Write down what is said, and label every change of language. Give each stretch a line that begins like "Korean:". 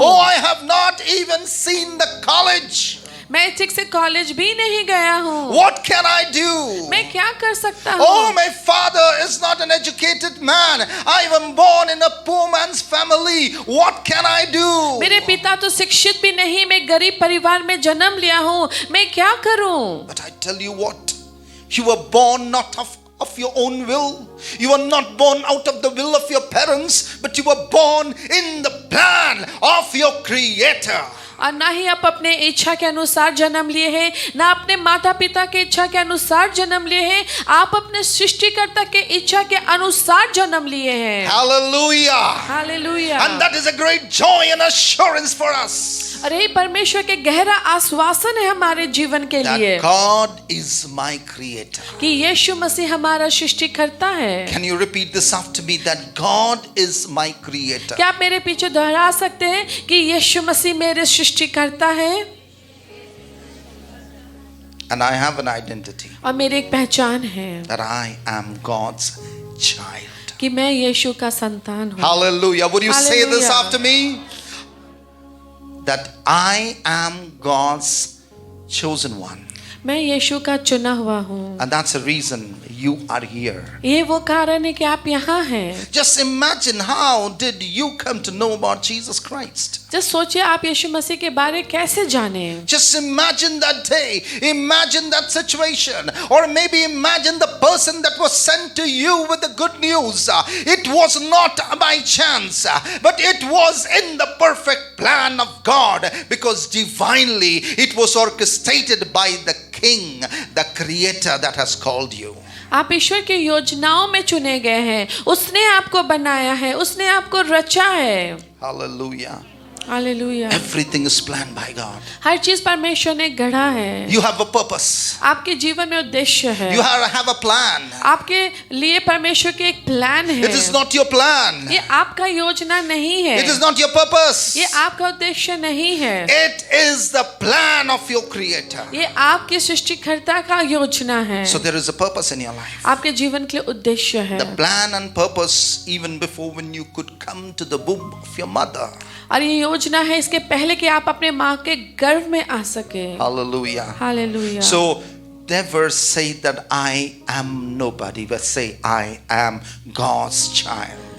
English: Oh, I have not even seen the college.
Hindi: मैं ठीक से कॉलेज भी नहीं गया हूँ।
English: What can I do?
Hindi: मैं क्या कर सकता हूँ?
English: Oh, my father is not an educated man. I am born in a poor man's family. What can I do?
Hindi: मेरे पिता तो शिक्षित भी नहीं, मैं गरीब परिवार में जन्म लिया हूँ, मैं क्या करूँ?
English: But I tell you what, you were born not of your own will. You were not born out of the will of your parents, but you were born in the plan of your Creator.
Hindi: और ना ही आप अपने इच्छा के अनुसार जन्म लिए हैं, ना अपने माता पिता के इच्छा के अनुसार जन्म लिए हैं, आप अपने सृष्टिकर्ता के इच्छा के अनुसार जन्म लिए हैं।
English: Hallelujah.
Hindi: Hallelujah.
English: And that is a great joy and assurance for us.
Hindi: और यही परमेश्वर के गहरा आश्वासन है हमारे जीवन के लिए
English: That God is my creator.
Hindi: कि यीशु मसीह हमारा सृष्टिकर्ता है।
English: Can you repeat this after me? That God is my creator.
Hindi: क्या आप मेरे पीछे दोहरा सकते हैं कि यीशु मसीह मेरे सृष्टिकर्ता है
English: And I have an identity
Hindi: और मेरी एक पहचान है
English: that I am God's child.
Hindi: कि मैं यीशु का संतान हूँ।
English: Hallelujah. Would you say this Hallelujah. after me? That I am God's chosen one.
Hindi: मैं यीशु का चुना हुआ हूँ।
English: And that's the reason you are here.
Hindi: ये वो कारण है कि आप यहाँ हैं।
English: Just imagine, how did you come to know about Jesus Christ?
Hindi: Just सोचिए आप यीशु मसीह के बारे में कैसे जाने।
English: Just imagine that day, imagine that situation, or maybe imagine the person that was sent to you with the good news. It was not by chance, but it was in the perfect plan of God, because divinely it was orchestrated by the King, the Creator that has called you.
Hindi: आप ईश्वर की योजनाओं में चुने गए हैं, उसने आपको बनाया है, उसने आपको रचा है।
English: Hallelujah.
Hindi: Hallelujah.
English: Everything is planned by God.
Hindi: हर चीज परमेश्वर ने गढ़ा है।
English: You have a purpose.
Hindi: आपके जीवन में उद्देश्य है।
English: You have a plan.
Hindi: आपके लिए परमेश्वर के एक प्लान है।
English: It is not your plan.
Hindi: ये आपका योजना नहीं है।
English: It is not your purpose.
Hindi: ये आपका उद्देश्य नहीं है।
English: It is the plan of your Creator.
Hindi: ये आपके सृष्टिकर्ता का योजना है।
English: So there is a purpose in your life.
Hindi: आपके जीवन के लिए उद्देश्य है।
English: The plan and purpose even before when you could come to the womb of your mother.
Hindi: और ये योजना है इसके पहले कि आप अपने माँ के गर्भ में आ सके।
English: Hallelujah.
Hindi: Hallelujah.
English: So never say that I am nobody, but say I am God's child.